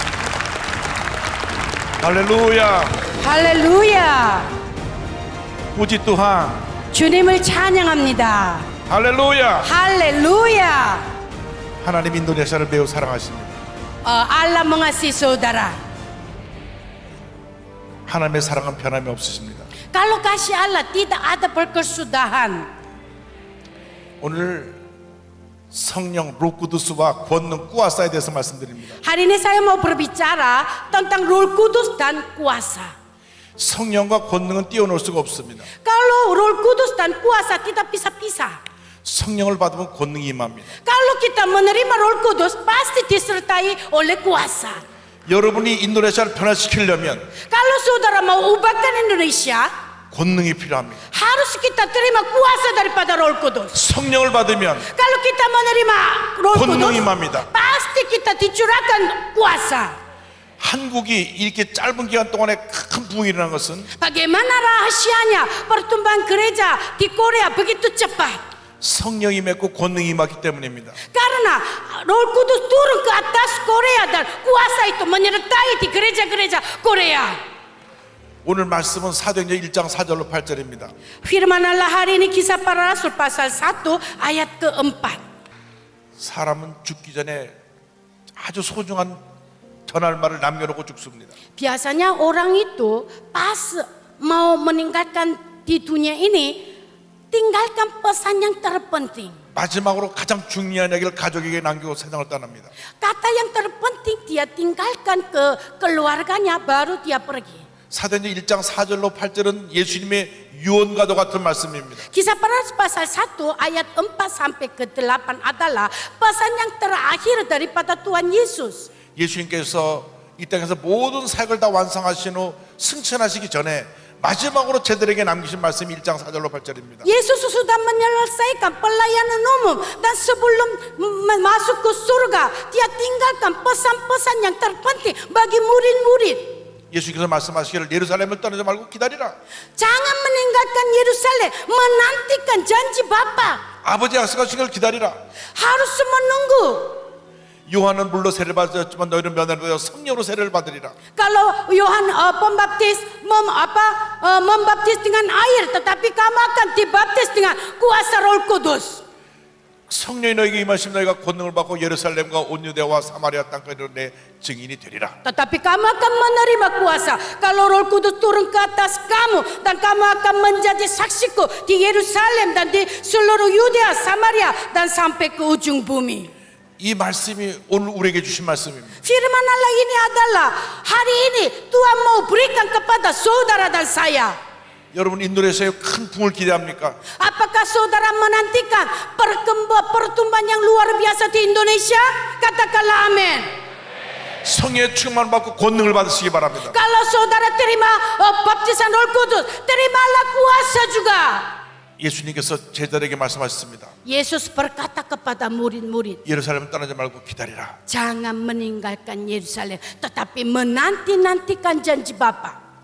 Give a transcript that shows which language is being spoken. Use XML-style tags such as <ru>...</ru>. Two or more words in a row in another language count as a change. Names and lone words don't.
<ko>할렐루야. 할렐루야.</ko> <id>puji Tuhan.</id> <ko>주님을 찬양합니다. 할렐루야. 할렐루야. 하나님 인도네시아를 매우 사랑하십니다.</ko> <id>Allah mengasihi saudara.</id> <ko>하나님의 사랑은 변함이 없으십니다.</ko> <id>Kalau kasih Allah tidak ada perkesudahan.</id> <ko>오늘 성령 로쿠두스와 권능 꾸아사에 대해서 말씀드립니다.</ko> <id>Hari ini saya mau berbicara tentang Roh Kudus dan kuasa.</id> <ko>성령과 권능은 띄워놓을 수가 없습니다.</ko> <id>Kalau Roh Kudus dan kuasa kita pisah-pisah.</id> <ko>성령을 받으면 권능이 임합니다.</ko> <id>Kalau kita menerima Roh Kudus pasti disertai oleh kuasa.</id> <ko>여러분이 인도네시아를 변화시키려면</ko> <id>Kalau saudara mau ubahkan Indonesia,</id> <ko>권능이 필요합니다.</ko> <id>harus kita terima kuasa daripada Roh Kudus.</id> <ko>성령을 받으면</ko> <id>Kalau kita menerima Roh</id> <ko>권능이</ko> <id>Kudus,</id> <ko>임합니다.</ko> <id>pasti kita dicurahkan kuasa.</id> <ko>한국이 이렇게 짧은 기간 동안에 큰 부흥이 일어난 것은</ko> <id>Bagaimana rahasianya pertumbuhan gereja di Korea begitu cepat?</id> <ko>성령이 맺고 권능이 임하기 때문입니다.</ko> <id>Karena Roh Kudus turun ke atas Korea dan kuasa itu menyertai di gereja-gereja Korea.</id> <ko>오늘 말씀은 사도행전 1장 4절로 8절입니다.</ko> <id>Firman Allah hari ini Kisah Para Rasul pasal 1 ayat ke-4.</id> <ko>사람은 죽기 전에 아주 소중한 전할 말을 남겨놓고 죽습니다.</ko> <id>Biasanya orang itu pas mau meninggalkan di dunia ini tinggalkan pesan yang terpenting.</id> <ko>마지막으로 가장 중요한 얘기를 가족에게 남기고 세상을 떠납니다.</ko> <id>Kata yang terpenting dia tinggalkan ke keluarganya baru dia pergi.</id> <ko>사도행전 1장 4절로 8절은 예수님의 유언과도 같은 말씀입니다.</ko> <id>Kisah Para Rasul pasal 1 ayat 4 sampai ke-8 adalah pesan yang terakhir daripada Tuhan Yesus.</id> <ko>예수님께서 이 땅에서 모든 사역을 다 완성하신 후 승천하시기 전에 마지막으로 제들에게 남기신 말씀이 1장 4절로 8절입니다.</ko> <id>Yesus sudah menyelesaikan pelayanan umum dan sebelum masuk ke surga, dia tinggalkan pesan-pesan yang terpenting bagi murid-murid.</id> <ko>예수께서 말씀하시기를 예루살렘을 떠나지 말고 기다리라.</ko> <id>Jangan meninggalkan Yerusalem, menantikan janji Bapa.</id> <ko>아버지 약속하신 걸 기다리라.</ko> <id>Harus menunggu.</id> <ko>요한은 물로 세례를 받았지만 너희는 면회를 받아 성령으로 세례를 받으리라.</ko> <id>Kalau Yohan pembaptis membaptis dengan air, tetapi kamu akan dibaptis dengan kuasa Roh Kudus.</id> <ko>성령이 너에게 임하시면 너희가 권능을 받고 예루살렘과 온 유대와 사마리아 땅까지 내 증인이 되리라.</ko> <id>Tetapi kamu akan menerima kuasa kalau Roh Kudus turun ke atas kamu, dan kamu akan menjadi saksiku di Yerusalem dan di seluruh Yudea, Samaria dan sampai ke ujung bumi.</id> <ko>이 말씀이 오늘 우리에게 주신 말씀입니다.</ko> <id>Firman Allah ini adalah hari ini Tuhan mau berikan kepada saudara dan saya.</id> <ko>여러분 인도네시아에 큰 붕을 기대합니까?</ko> <id>Apakah saudara menantikan pertumbuhan yang luar biasa di Indonesia? Katakanlah amin.</id> <ko>성령의 충만 받고 권능을 받으시기 바랍니다.</ko> <id>Kalau saudara terima baptisan Roh Kudus, terimalah kuasa juga.</id> <ko>예수님께서 제자들에게 말씀하셨습니다.</ko> <id>Yesus berkata kepada murid-murid,</id> <ko>예루살렘 떠나지 말고 기다리라.</ko> <id>jangan meninggalkan Yerusalem, tetapi menanti-nantikan janji Bapa.</id>